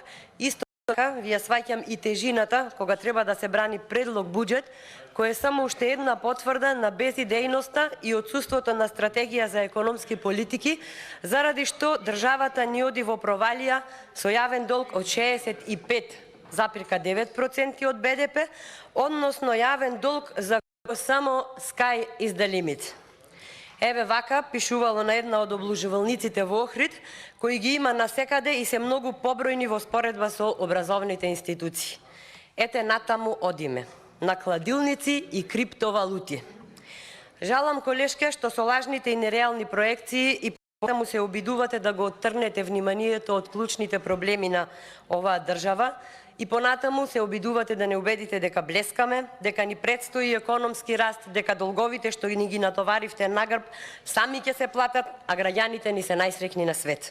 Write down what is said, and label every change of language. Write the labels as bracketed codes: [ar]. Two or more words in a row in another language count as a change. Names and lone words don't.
[mk] Исто така вие сваќам и тежината кога треба да се брани предлог буџет, кој е само уште една потврда на безидејноста и отсуството на стратегија за економски политики, заради што државата ни оди во провалија со јавен долг од 65,9% од БДП, односно јавен долг за само [en] sky is the limit. [mk] Еве вака пишувало на една од облужувалниците во Охрид, кои ги има насекаде и се многу побројни во споредба со образовните институции. Ете натаму одиме, на кладилници и криптовалути. Жалам, колешке, што со лажните и нереални проекции и потаму се обидувате да го оттрнете вниманието од клучните проблеми на оваа држава, и понатаму се обидувате да не убедите дека блескаме, дека ни предстои економски раст, дека долговите што ни ги натоваривте на грб сами ќе се платат, а граѓаните ни се најсреќни на свет.